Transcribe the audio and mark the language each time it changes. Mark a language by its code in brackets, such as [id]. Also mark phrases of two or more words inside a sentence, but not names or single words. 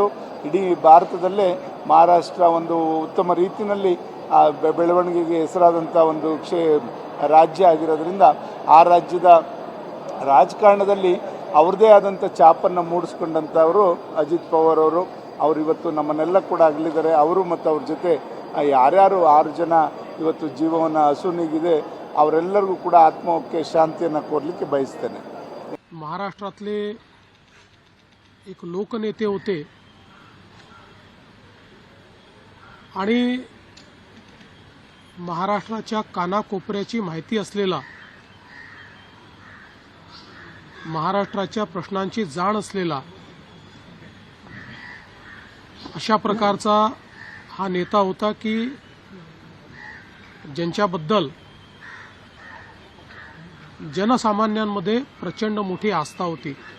[kn] ಇಡೀ ಭಾರತದಲ್ಲೇ ಮಹಾರಾಷ್ಟ್ರ ಒಂದು ಉತ್ತಮ ರೀತಿಯಲ್ಲಿ ಬೆಳವಣಿಗೆಗೆ ಹೆಸರಾದಂಥ ಒಂದು ರಾಜ್ಯ ಆಗಿರೋದ್ರಿಂದ ಆ ರಾಜ್ಯದ ರಾಜಕಾರಣದಲ್ಲಿ ಅವ್ರದ್ದೇ ಆದಂಥ ಛಾಪನ್ನು ಮೂಡಿಸ್ಕೊಂಡಂಥವರು ಅಜಿತ್ ಪವಾರ್ ಅವರು ಇವತ್ತು ನಮ್ಮನ್ನೆಲ್ಲ ಕೂಡ ಅಗಲಿದ್ದಾರೆ. ಅವರು ಮತ್ತು ಅವ್ರ ಜೊತೆ ಯಾರ್ಯಾರು 6 ಜನ ಇವತ್ತು ಜೀವವನ್ನು ಅಸುನೀಗಿದೆ ಅವರೆಲ್ಲರಿಗೂ ಕೂಡ ಆತ್ಮಕ್ಕೆ ಶಾಂತಿಯನ್ನು कोरलिಕ್ಕೆ ಬಯಸ್ತೇನೆ. [mr] महाराष्ट्रातले एक लोकनेते होते आणि महाराष्ट्राच्या कानाकोपऱ्याची माहिती असलेला, महाराष्ट्राच्या प्रश्नांची जाण असलेला अशा प्रकारचा हा नेता होता की ज्यांच्याबद्दल जनसामान्यांमध्ये प्रचंड मोठी आस्था होती.